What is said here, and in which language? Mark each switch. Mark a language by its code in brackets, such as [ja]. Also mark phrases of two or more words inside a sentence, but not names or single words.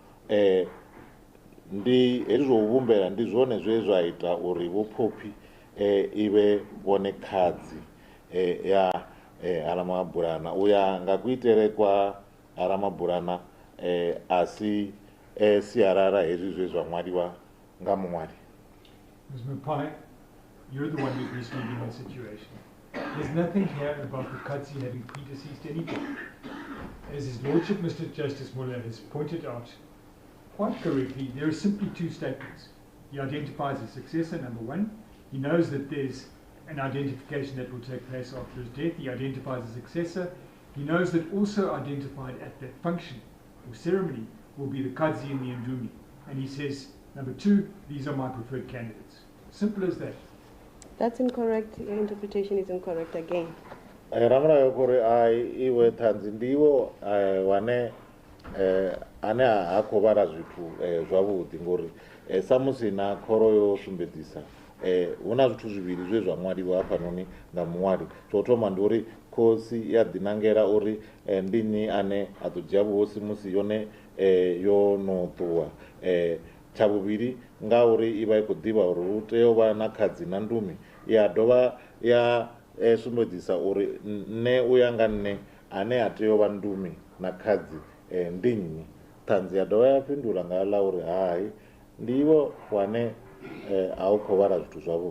[ve] ndi hezwi zwo vhumbela ndi zwone zwe zwa ita uri Vhophophi ive vhone khadzi ya Ramabulana uya nga kuitele kwa Ramabulana a si sialala hezwi zwe zwa ṅwaliwa nga muṅwali. [en] Ms. Mphephu, you're the one who's misleading the situation. There's nothing here about the Kadzi having predeceased anybody. As His Lordship Mr. Justice Muller has pointed out quite correctly, there are simply two statements. He identifies a successor, number one. He knows that there's an identification that will take place after his death. He identifies a successor. He knows that also identified at that function or ceremony will be the Kadzi and the Ndumi. And he says, number two, these are my preferred candidates. Simple as that. That's incorrect. Your interpretation is incorrect again. [ve] Ramra kore ai iwe ṱhanzi ndiwo wane ane a khou vhala zwithu zwavhuḓi ngori sa musi na khoro yo sumbedzisa hu na zwithu zwivhili zwe zwa ṅwaliwa hafhanoni nga muṅwali tsho thoma ndi uri khosi ya ḓinangela uri ndi nnyi ane a ḓo dzhia vhuhosi musi yone yo no ṱuwa tsha vhuvhili ngauri i vha i khou ḓivha uri hu tea u vha na khadzi na ndumi ya dovha ya sumbedzisa uri nne u ya nga nne ane a tea u vha ndumi na khadzi ndi nnyi ṱhanzi ya dovha ya fhindula nga ḽa uri hai ndiwo wane a u khou vhala zwithu zwavhuḓi.